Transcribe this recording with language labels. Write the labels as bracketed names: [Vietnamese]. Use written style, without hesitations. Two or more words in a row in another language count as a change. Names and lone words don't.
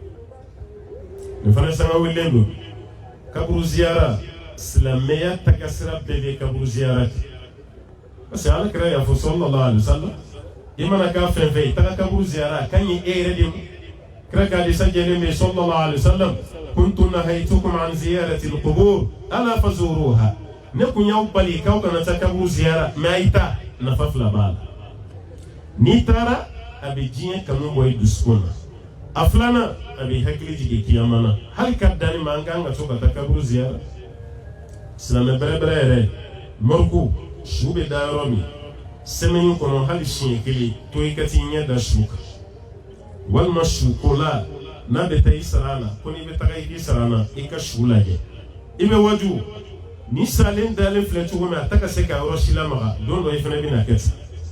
[Bambara] nin fana sanga wele don kaburu ziyara silamɛya tagasira bɛɛ bɛ kaburu ziyara kɛ [French] parce que [Bambara] alakira y'a fɔ [Arabic] صلى الله عليه وسلم [Bambara] i mana k'a fɛn fɛn i taga kaburu ziyara a ka ɲi e yɛrɛ de ma kira ka hadisa jɛlen bɛ [Arabic] صلى الله عليه وسلم كنت نهيتكم عن زيارة القبور ألا فزوروها [Bambara] ne kun y'aw bali k'aw kana taa kaburu ziyara mais a yi taa nafa fila b'a la n'i taara a bɛ diɲɛ kanu bɔ i dusukun na a filanan a bɛ hakili jigin kiyama na hali ka danni ma an kan ka to ka taa kaburu ziyara silamɛ bɛrɛbɛrɛ yɛrɛ mɔriku su bɛ da yɔrɔ min semaine kɔnɔ hali siɲɛ kelen to i ka t'i ɲɛ da su kan walima su ko la n'a bɛ taa i sara a la ko n'i bɛ taga i k'i sara a la i ka su lajɛ i bɛ waju ni salen dalen filɛ cogo min a ta ka se ka yɔrɔ si lamaga don dɔ i fana bɛ na kɛ ten